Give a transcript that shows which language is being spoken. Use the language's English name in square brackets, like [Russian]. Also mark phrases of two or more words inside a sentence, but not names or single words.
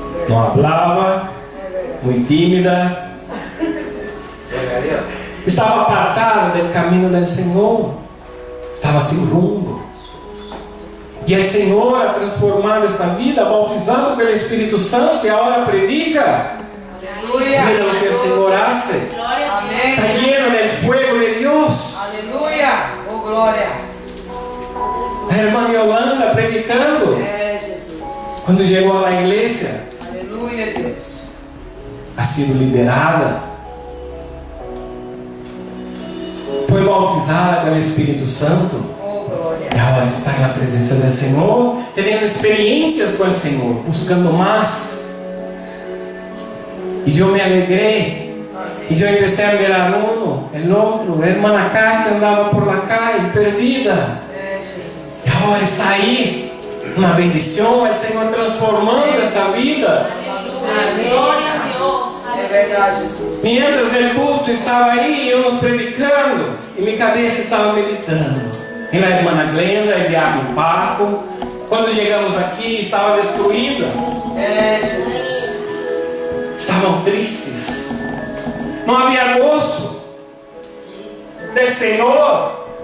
[Spanish] No hablaba, muy tímida, estaba apartada del camino del Señor, estaba sin rumbo. Y el Señor ha transformado esta vida, bautizando pelo Espíritu Santo, y ahora predica. [Portuguese] Aleluia. [Spanish] Mira lo que el Señor hace. [Portuguese] Amém. [Spanish] Está lleno del fuego de Dios. [Portuguese] Aleluia. Oh, glória. [Spanish] La hermana Yolanda predicando. [Portuguese] É, Jesus. [Spanish] Cuando llegó a la iglesia, [Portuguese] Aleluia, Deus. [Spanish] ha sido liberada. [Portuguese] Foi bautizada pelo Espíritu Santo. Oh, glória. [Spanish] Y ahora está en la presencia del Señor, teniendo experiencias con el Señor, buscando más. Y yo me alegré. Y yo empecé a mirar uno, el otro. La hermana Katia andaba por la calle, perdida. [Portuguese] É, Jesus. [Spanish] Y ahora está ahí. Una bendición, el Señor transformando esta vida. [Portuguese] Glória a Deus. É verdade, Jesus. [Spanish] Mientras el culto estaba ahí, yo nos predicando, y mi cabeza estaba meditando. Y la hermana Glenda, el diácono Paco, cuando llegamos aquí, estaba destruida. [Portuguese] É, Jesus. [Spanish] Estaban tristes. No había gozo del Señor.